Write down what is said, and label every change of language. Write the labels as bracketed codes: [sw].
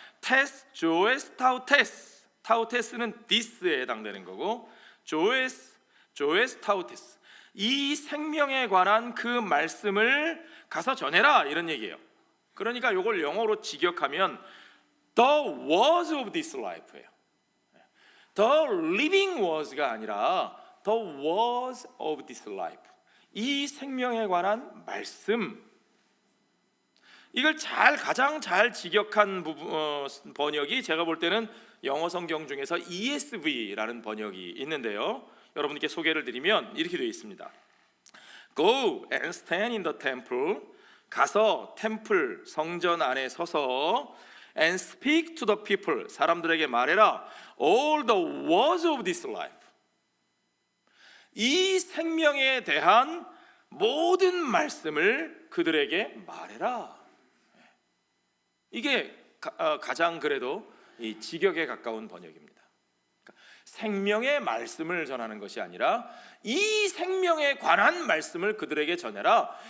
[ko] 테스 조에스 타우테스 타우테스는 디스에 해당되는 거고 조에스 타우테스 이 생명에 관한 그 말씀을 가서 전해라 이런 얘기예요. 그러니까 이걸 영어로 직역하면 [en] The words of this life예요. The living words가 [ko] 아니라 [en] The words of this life. [ko] 이 생명에 관한 말씀. 이걸 가장 잘 직역한 번역이 제가 볼 때는 영어 성경 중에서 ESV라는 번역이 있는데요. 여러분께 소개를 드리면 이렇게 되어 있습니다. [en] Go and stand in the temple. [ko] 가서 템플 성전 안에 서서 [en] and speak to the people. [ko] 사람들에게 말해라. [en] All the words of this life. [ko] 이 생명에 대한 모든 말씀을 그들에게 말해라. 이게 가장 그래도 이 직역에 가까운 번역입니다. 생명의 말씀을 전하는 것이 아니라 이 생명에 관한 말씀을 그들에게 전해라.